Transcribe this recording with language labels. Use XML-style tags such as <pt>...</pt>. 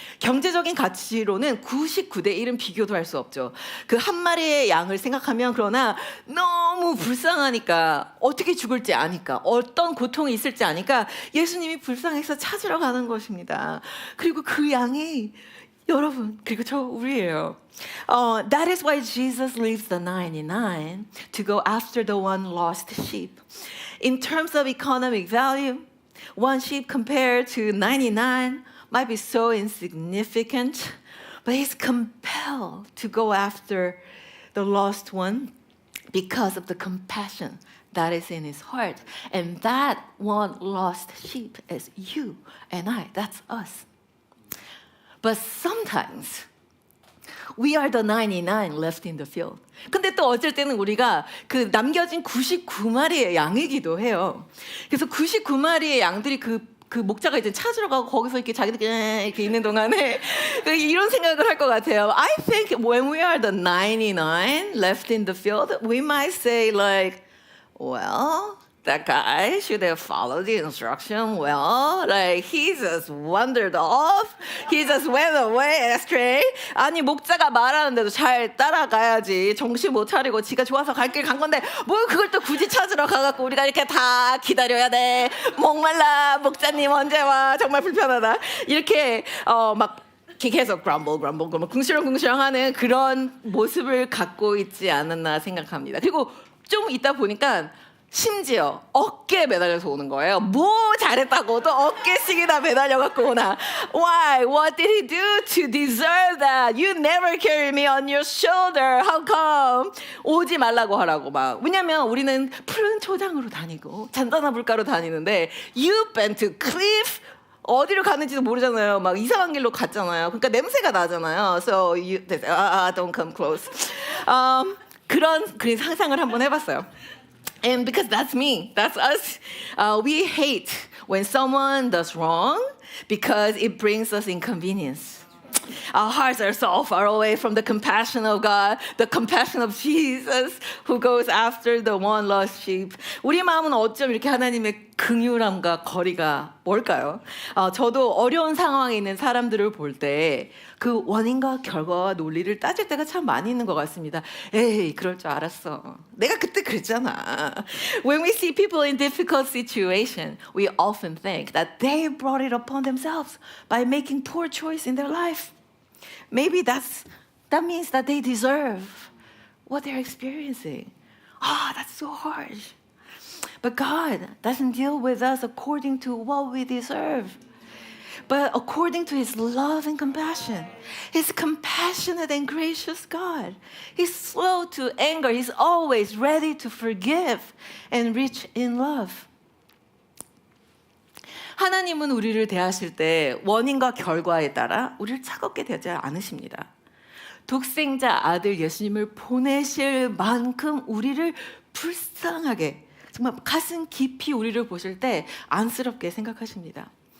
<ko>경제적인 가치로는 99대 1은 비교도 할 수 없죠. 그 한 마리의 양을 생각하면 그러나 너무 불쌍하니까 어떻게 죽을지 아니까 어떤 고통이 있을지 아니까 예수님이 불쌍해서 찾으러 가는 것입니다. 그리고 그 양이 여러분 그리고 저 우리예요.</ko> <en>That is why Jesus leaves the 99 to go after the one lost sheep. In terms of economic value, one sheep compared to 99 might be so insignificant, but he's compelled to go after the lost one because of the compassion that is in his heart. And that one lost sheep is you and I. That's us. But sometimes We are the 99 left in the field.</en> <ko>근데 또 어쩔 때는 우리가 그 남겨진 99마리의 양이기도 해요. 그래서 99마리의 양들이 그 목자가 이제 찾으러 가고 거기서 이렇게 자기들끼리 이렇게 있는 동안에 이런 생각을 할 것 같아요.</ko> <en>I think when we are the 99 left in the field, we might say like, well, that guy should have followed the instruction well. Like he just wandered off. He just went away astray.</en> <ko>아니 목자가 말하는데도 잘 따라가야지. 정신 못 차리고 지가 좋아서 갈 길 간 건데 뭘 그걸 또 굳이 찾으러 가갖고 우리가 이렇게 다 기다려야 돼. 목말라 목자님 언제 와. 정말 불편하다. 이렇게 막 계속 grumble 궁시렁궁시렁하는 그런 모습을 갖고 있지 않았나 생각합니다. 그리고 좀 있다 보니까 심지어 어깨에 매달려서 오는 거예요. 뭐 잘했다고 또 어깨씩이나 매달려갖고 오나.</ko> <en>Why? What did he do to deserve that? You never carry me on your shoulder. How come?</en> <ko>오지 말라고 하라고 막. 왜냐면 우리는 푸른 초장으로 다니고 잔단아 물가로 다니는데</ko> <en>You've been to cliff.</en> <ko>어디로 가는지도 모르잖아요. 막 이상한 길로 갔잖아요. 그러니까 냄새가 나잖아요.</ko> <en>So you don't come close.</en> <ko>그런 상상을 한번 해봤어요.</ko> <en>And because that's me, that's us, we hate when someone does wrong because it brings us inconvenience. Our hearts are so far away from the compassion of God, the compassion of Jesus who goes after the one lost sheep.</en> <ko>우리 마음은 어쩜 이렇게 하나님의 긍휼함과 거리가 뭘까요? 저도 어려운 상황에 있는 사람들을 볼 때 그 원인과 결과와 논리를 따질 때가 참 많이 있는 것 같습니다. 에이, 그럴 줄 알았어. 내가 그때 그랬잖아.</ko> <en>When we see people in difficult situation, we often think that they brought it upon themselves by making poor choice in their life. Maybe that means that they deserve what they're experiencing. That's so harsh. But God doesn't deal with us according to what we deserve, but according to His love and compassion. He's compassionate and gracious God. He's slow to anger. He's always ready to forgive and rich in love.</en> <ko>하나님은 우리를 대하실 때 원인과 결과에 따라 우리를 차갑게 대하지 않으십니다. 독생자 아들 예수님을 보내실 만큼 우리를 불쌍하게, 정말 가슴 깊이 우리를 보실 때 안쓰럽게 생각하십니다.</ko>